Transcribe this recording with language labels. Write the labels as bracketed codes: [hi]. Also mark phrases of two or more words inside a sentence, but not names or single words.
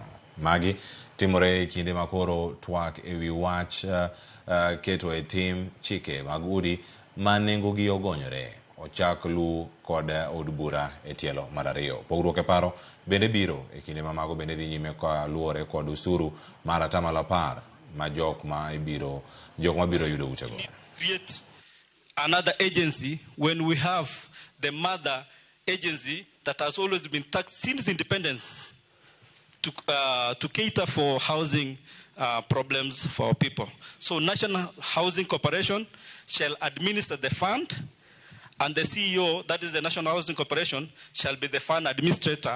[luo] Magi timore e kinde makoro twak ewi wach keto e tim chike mag udi ma nengogi ogonyore ochak lu kod od bura e tielo mar ariyo. Pogruok e paro bende biro e kinde ma mago bende dhi nyime ka luore kod usuru mar atamalo 10 ma jok ma biro yudo utego. [en] Create another agency when we have the mother agency that has always been taxed since independence to cater for housing problems for people. So National Housing Corporation shall administer the fund, and the CEO, that is the National Housing Corporation, shall be the fund administrator.